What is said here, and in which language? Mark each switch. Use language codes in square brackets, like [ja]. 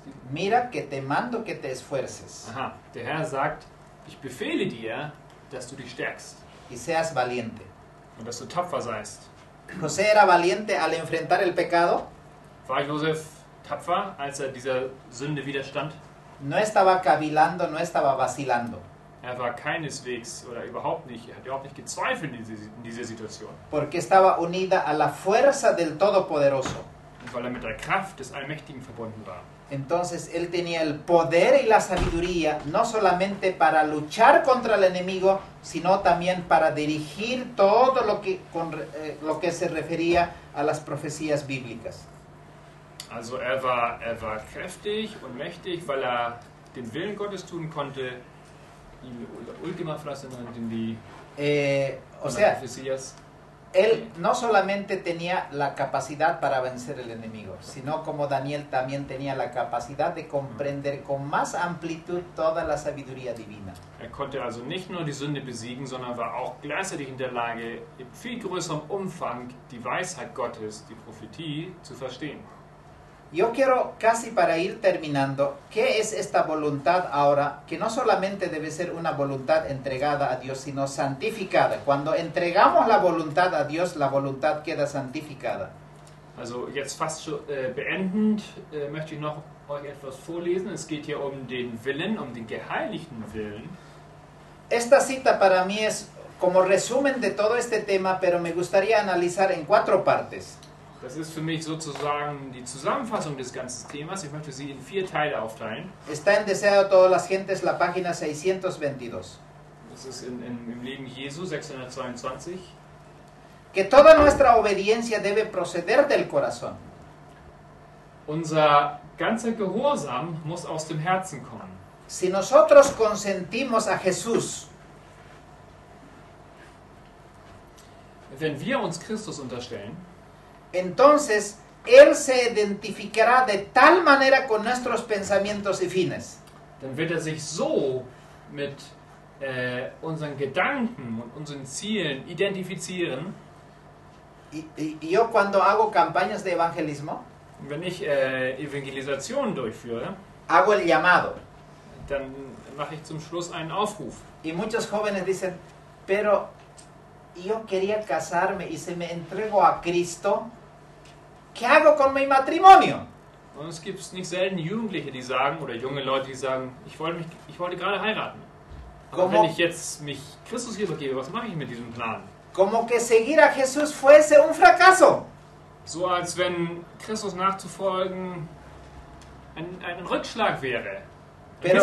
[es] Mira que te mando que te esfuerces [de] aha, der Herr sagt, ich befehle dir, dass du dich stärkst [es] y seas valiente. [de] und dass du tapfer seist. [es] José era valiente al enfrentar el pecado. [de] War Josef tapfer, als er dieser Sünde widerstand? [es] No estaba cavilando, no estaba vacilando. [de] Er war keineswegs oder überhaupt nicht, er hat überhaupt nicht gezweifelt in dieser Situation. [es] Porque estaba unida a la fuerza del Todopoderoso. [de] Und weil er mit der Kraft des Allmächtigen verbunden war. [es] Entonces él tenía el poder y la sabiduría no solamente para luchar contra el enemigo, sino también para dirigir todo lo que se refería a las profecías bíblicas. [de] Also er war kräftig und mächtig, weil er den Willen Gottes tun konnte. [es] Die última frase no entendí. O sea, Profecías. él no solamente tenía la capacidad para vencer el enemigo, sino como Daniel también tenía la capacidad de comprender con más amplitud toda la sabiduría divina. Er konnte also nicht nur die Sünde besiegen, sondern war auch gleichzeitig in der Lage, in viel größerem Umfang die Weisheit Gottes, die Prophetie, zu verstehen. Yo quiero, casi para ir terminando, ¿qué es esta voluntad ahora? Que no solamente debe ser una voluntad entregada a Dios, sino santificada. Cuando entregamos la voluntad a Dios, la voluntad queda santificada. [de] Also jetzt fast schon beendend möchte ich noch euch etwas vorlesen. Es geht hier um den Willen, um den geheiligten Willen. [es] Esta cita para mí es como resumen de todo este tema, pero me gustaría analizar en 4 partes. [de] Das ist für mich sozusagen die Zusammenfassung des ganzen Themas. Ich möchte sie in 4 Teile aufteilen. [es] Está en Deseo de todas las gentes, la página 622. [de] Das ist im Leben Jesu 622. [es] Que toda nuestra obediencia debe proceder del corazón. [de] Unser ganzer Gehorsam muss aus dem Herzen kommen. [es] Si nosotros consentimos a Jesús, [de] Wenn wir uns Christus unterstellen, [es] entonces Él se identificará de tal manera con nuestros pensamientos y fines. [de] dann wird er sich so mit unseren Gedanken und unseren Zielen identifizieren. [es] Y yo cuando hago campañas de evangelismo, [de] Und wenn ich Evangelisation durchführe, [es] hago el llamado. [de] dann mache ich zum Schluss einen Aufruf. [es] Y muchos jóvenes dicen, pero yo quería casarme y si me entrego a Cristo, ¿qué hago con mi matrimonio? [de] Und es gibt nicht selten Jugendliche, die sagen, oder junge Leute, die sagen, ich wollte gerade heiraten. Aber [es] Como- [de] wenn ich jetzt mich Christus übergebe, was mache ich mit diesem Plan? [es] Como que seguir a Jesús fuese un fracaso. [de] So als wenn Christus nachzufolgen ein Rückschlag wäre, ein